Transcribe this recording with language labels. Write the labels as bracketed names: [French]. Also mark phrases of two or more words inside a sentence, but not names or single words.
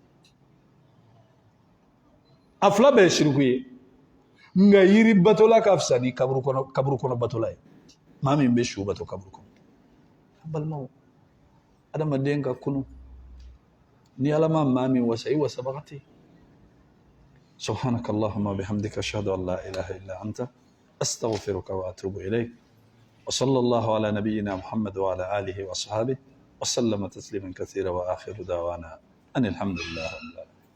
[Bambara] a fila bɛɛ ye shiriku ye nka yiri batola ka fisa ni kaburu kɔnɔ batola ye maa min bɛ su bato kaburu kɔnɔ a balimaw adamaden ka kunu ni ala ma maa min wasa i wasabaga ten [Arabic] سبحانك اللهم وبحمدك أشهد أن لا إله إلا أنت أستغفرك وأتوب إليك وصلى الله على نبينا محمد وعلى آله وأصحابه وسلم تسليما كثيرا وآخر دعوانا أن الحمد لله رب العالمين